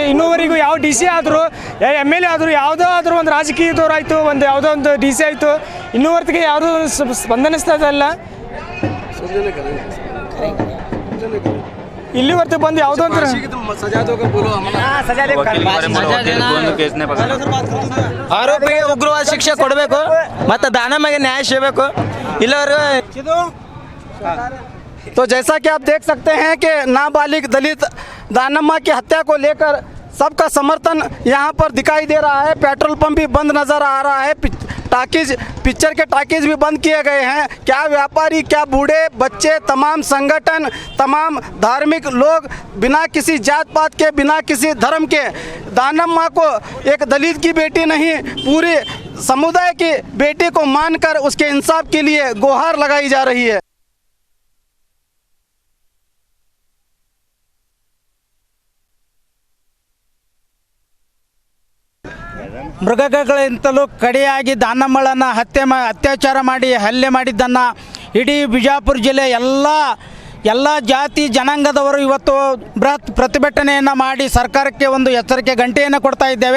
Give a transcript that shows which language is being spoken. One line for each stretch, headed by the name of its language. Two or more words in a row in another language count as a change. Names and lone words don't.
Kannada: ಇನ್ನೂವರೆಗೂ ಯಾವ DC ಆದರೂ MLA ಆದರೂ ಯಾವುದೋ ಆದರೂ ಒಂದು ರಾಜಕೀಯದವರಾಯಿತು, ಒಂದು ಯಾವುದೋ ಒಂದು DC ಆಯಿತು, ಇನ್ನೂವರೆಗೆ ಯಾವುದೂ ಸ್ಪಂದನಿಸ್ತಾ ಇಲ್ಲ। ಇಲ್ಲಿವರೆಗೂ ಬಂದು ಯಾವುದೋ ಒಂದು ಆರೋಪಿಗೆ ಉಗ್ರವಾದ ಶಿಕ್ಷೆ ಕೊಡಬೇಕು ಮತ್ತು ದಾನಮ್ಮಗೆ ನ್ಯಾಯ ಸಿಗಬೇಕು। ಇಲ್ಲವರು
Hindi: तो जैसा कि आप देख सकते हैं कि नाबालिग दलित दानम्मा की हत्या को लेकर सबका समर्थन यहाँ पर दिखाई दे रहा है।
English: petrol pump
Hindi: भी बंद नज़र आ रहा है। टाकीज पिक्चर के टाकीज भी बंद किए गए हैं। क्या व्यापारी, क्या बूढ़े, बच्चे, तमाम संगठन, तमाम धार्मिक लोग बिना किसी जात पात के, बिना किसी धर्म के, दानम्मा को एक दलित की बेटी नहीं, पूरी समुदाय की बेटी को मानकर उसके इंसाफ के लिए गुहार लगाई जा रही है।
Kannada: ಮೃಗಗಳಿಂತಲೂ ಕಡೆಯಾಗಿ ದಾನಮ್ಮಳನ್ನು ಅತ್ಯಾಚಾರ ಮಾಡಿ ಹಲ್ಲೆ ಮಾಡಿದ್ದನ್ನು ಇಡೀ ಬಿಜಾಪುರ ಜಿಲ್ಲೆ ಎಲ್ಲ ಜಾತಿ ಜನಾಂಗದವರು ಇವತ್ತು ಬೃಹತ್ ಪ್ರತಿಭಟನೆಯನ್ನು ಮಾಡಿ ಸರ್ಕಾರಕ್ಕೆ ಒಂದು ಎಚ್ಚರಿಕೆ ಗಂಟೆಯನ್ನು ಕೊಡ್ತಾ ಇದ್ದೇವೆ.